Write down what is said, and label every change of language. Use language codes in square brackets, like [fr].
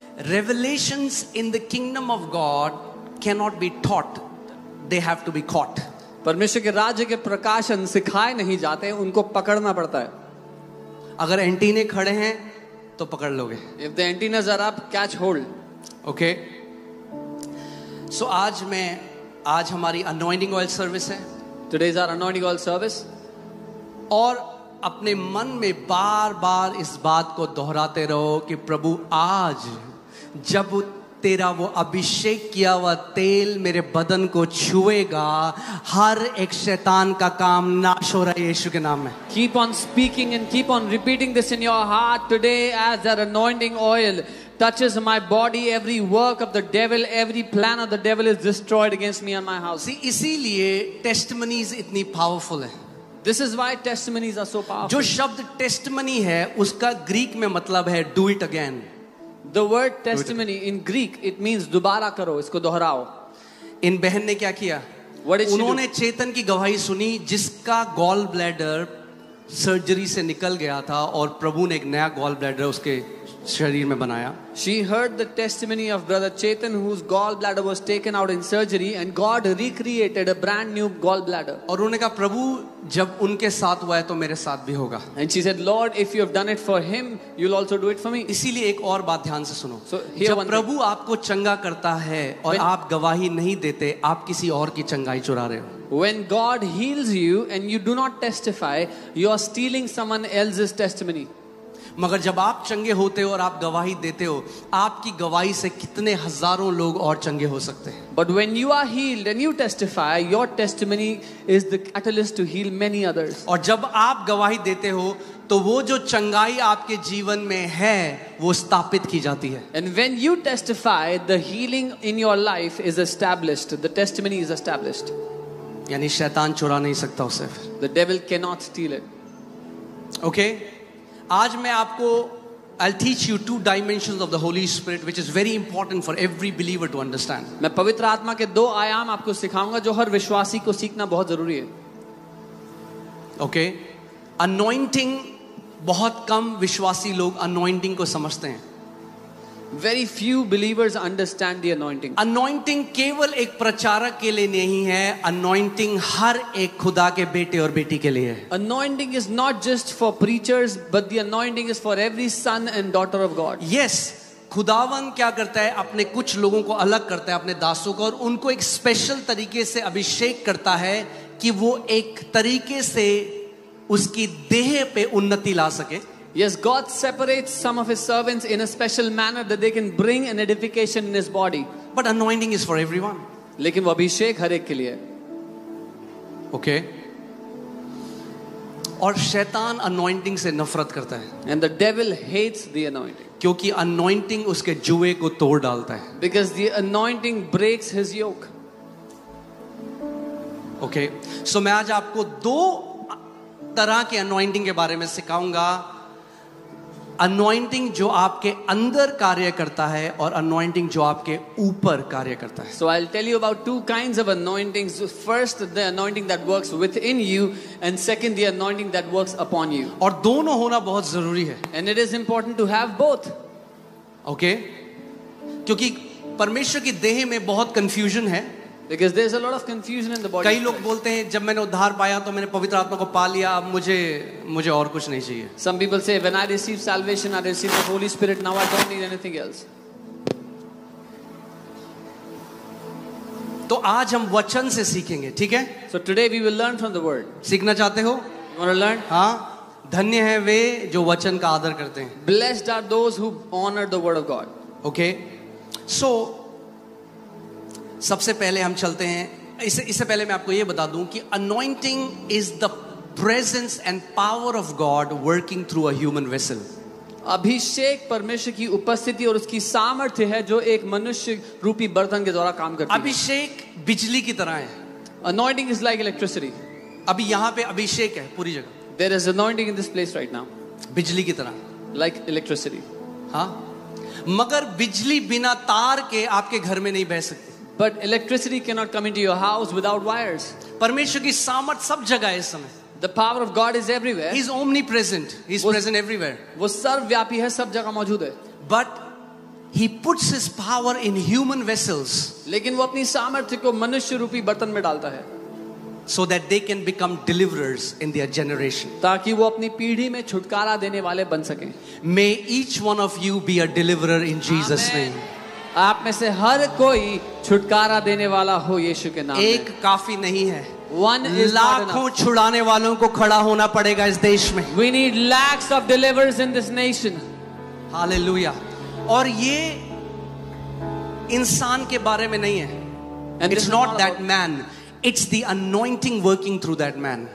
[en] Revelations in the kingdom of God cannot be taught. They have to be caught. [hi] परमेश्वर के राज्य के प्रकाशन सिखाए नहीं जाते, उनको पकड़ना पड़ता है. अगर एंटीने खड़े हैं तो पकड़ लोगे. [en] If the antennas are up, catch hold. Okay. [hi] So आज हमारी anointing oil service है. [en] Today is our anointing oil service. [hi] और अपने मन में बार बार इस बात को दोहराते रहो कि प्रभु आज जब तेरा वो अभिषेक किया हुआ तेल मेरे बदन को छुएगा, हर एक शैतान का काम नाश हो रहा है यीशु के नाम में. [en] Keep on speaking and keep on repeating this in your heart today as that anointing oil touches my body. Every work of the devil, every plan of the devil is destroyed against me and my house. [hi] See, इसीलिए testimonies इतनी powerful है. [en] This is why testimonies are so powerful. [hi] जो शब्द testimony है उसका Greek में मतलब है [en] do it again. The word testimony in Greek, it means [hi] दोबारा करो, इसको दोहराओ. इन बहन ने क्या किया? उन्होंने चेतन की गवाही सुनी जिसका गॉल ब्लैडर सर्जरी से निकल गया था और प्रभु ने एक नया गॉल ब्लैडर उसके शरीर में बनाया. [en] She heard the testimony of brother Chetan whose gallbladder was taken out in surgery and God recreated a brand new gallbladder. [hi] और उन्होंने कहा प्रभु जब उनके साथ हुआ है तो मेरे साथ भी होगा. [en] And she said, Lord, if you have done it for him, you'll also do it for me. [hi] इसीलिए एक और बात ध्यान से सुनो. [en] So, [hi] जब प्रभु आपको चंगा करता है और आप गवाही नहीं देते, आप किसी और की चंगाई चुरा रहे हो. [en] When God heals you and you do not testify, you are stealing someone else's testimony. [hi] मगर जब आप चंगे होते हो और आप गवाही देते हो, आपकी गवाही से कितने हजारों लोग और चंगे हो सकते हैं. [en] But when you are healed and you testify, your testimony is the catalyst to heal many others. [hi] और जब आप गवाही देते हो तो वो जो चंगाई आपके जीवन में है वो स्थापित की जाती है. [en] And when you testify, the healing in your life is established. The testimony is established. [hi] यानी शैतान चुरा नहीं सकता उसे. [en] The devil cannot steal it. Okay? [hi] आज मैं आपको [en] I'll teach you 2 dimensions of the Holy Spirit which is very important for every believer to understand. [hi] मैं पवित्र आत्मा के 2 आयाम आपको सिखाऊंगा जो हर विश्वासी को सीखना बहुत जरूरी है. [en] Okay? [hi] Anointing, बहुत कम विश्वासी लोग anointing को समझते हैं. [en] Very few believers understand the anointing. [hi] Anointing केवल एक प्रचारक के लिए नहीं है, anointing हर एक खुदा के बेटे और बेटी के लिए है. [en] Anointing is not just for preachers, but the anointing is for every son and daughter of God. [hi] Yes, खुदावन क्या करता है, अपने कुछ लोगों को अलग करता है, अपने दासों को, और उनको एक स्पेशल तरीके से अभिषेक करता है कि वो एक तरीके से उसकी देह पे उन्नति ला सके. [en] Yes, God separates some of his servants in a special manner that they can bring an edification in his body. But anointing is for everyone. [hi] लेकिन वो अभिषेक हर एक के लिए. [en] Okay? [hi] और शैतान anointing से नफरत करता है. [en] And the devil hates the anointing. [hi] क्योंकि anointing उसके जुए को तोड़ डालता है. [en] Because the anointing breaks his yoke. Okay? [hi] So मैं आज आपको 2 तरह के anointing के बारे में सिखाऊंगा. अनॉइंटिंग जो आपके अंदर कार्य करता है और अनॉइंटिंग जो आपके ऊपर कार्य करता है. [en] So I'll tell you about 2 kinds of anointings. First, the anointing that works within you, and second, the anointing that works upon you. [hi] और दोनों होना बहुत जरूरी है. [en] And it is important to have both. Okay? [hi] क्योंकि परमेश्वर की देह में बहुत कंफ्यूजन है. [en] Because there's a lot of confusion in the body. [hi] कई लोग बोलते हैं जब मैंने उद्धार पाया तो मैंने पवित्र आत्मा को पा लिया, अब मुझे और कुछ नहीं चाहिए. [en] Some people say when I received salvation, I received the Holy Spirit, now I don't need anything else. [hi] तो आज हम वचन से सीखेंगे, ठीक है? [en] So today we will learn from the word. [hi] सीखना चाहते हो? [en] You want to learn? [hi] हाँ. धन्य है वे जो वचन का आदर करते हैं. [en] Blessed are those who honor the word of God. Okay? [hi] So सबसे पहले हम चलते हैं, इससे पहले मैं आपको ये बता दूं कि [en] anointing is the presence and power of God working through a human vessel. [hi] अभिषेक परमेश्वर की उपस्थिति और उसकी सामर्थ्य है जो एक मनुष्य रूपी बर्तन के द्वारा काम करती है. अभिषेक बिजली की तरह है. [en] Anointing is like electricity. [hi] अभी यहाँ पे अभिषेक है पूरी जगह. [en] There is anointing in this place right now. [hi] बिजली की तरह. [en] Like electricity. [hi] हाँ. मगर बिजली बिना तार के आपके घर में नहीं बह सकती. [en] But electricity cannot come into your house without wires. [hi] परमेश्वर की सामर्थ सब जगह है इस समय. [en] The power of God is everywhere. He is omnipresent. He is present everywhere. [hi] वो सर्वव्यापी है, सब जगह मौजूद है. [en] But he puts his power in human vessels [hi] लेकिन वो अपनी सामर्थ्य को मनुष्य रूपी बर्तन में डालता है, [en] so that they can become deliverers in their generation. [hi] ताकि वो अपनी पीढ़ी में छुटकारा देने वाले बन सकें. [en] May each one of you be a deliverer in Jesus' name. [hi] आप में से हर कोई छुटकारा देने वाला हो यीशु के नाम में. एक काफी नहीं है, [en] One is not enough. [hi] लाखों छुड़ाने वालों को खड़ा होना पड़ेगा इस देश में. [en] We need lakhs of deliverers in this nation. [hi] Hallelujah. और ये इंसान के बारे में नहीं है. [en] And this It's is not not that about- man. It's the anointing working through that man.